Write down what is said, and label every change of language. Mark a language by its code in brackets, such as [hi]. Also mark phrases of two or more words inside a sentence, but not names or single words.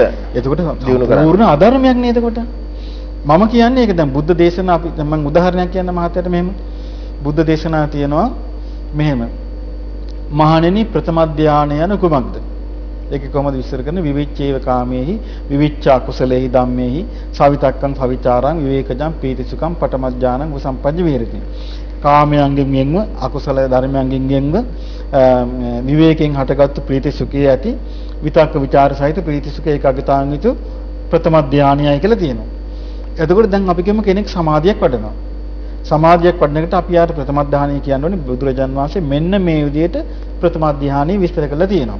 [si] එතකොට පූර්ණ අධර්මයක් නේද එතකොට? මම කියන්නේ ඒක දැන් බුද්ධ දේශනා අපි දැන් මම උදාහරණයක් කියන්න මහත්තයට මෙහෙම. බුද්ධ දේශනා තියෙනවා මෙහෙම. මහණෙනි ප්‍රථම ධානය යන කුමක්ද? ඒක කොහොමද විස්තර කරන්නේ? [pi] විවිච්ඡේව කාමේහි විවිච්ඡා කුසලේහි ධම්මේහි සවිතක්කං භවිචාරං විවේකජං පීතිසුඛං පඨම ඥානං උසම්පජ්ජ විහෙරති. [si] කාමයන්ගෙන් ගෙන්ව අකුසල ධර්මයන්ගෙන් ගෙන්ව විවේකයෙන් හටගත්තු ප්‍රීති සුඛය ඇති විතක්ක ਵਿਚාර සහිත ප්‍රීති සුඛ ඒකාග්‍රතාවෙන් යුතු ප්‍රථම ධානයයි කියලා තියෙනවා. එතකොට දැන් අපි කියමු කෙනෙක් සමාධියක් වඩනවා. සමාධියක් වඩන එකට අපි යාට ප්‍රථම ධානය කියන්නේ බුදුරජාන් වහන්සේ මෙන්න මේ විදිහට ප්‍රථම ධානය විස්තර කරලා තියෙනවා.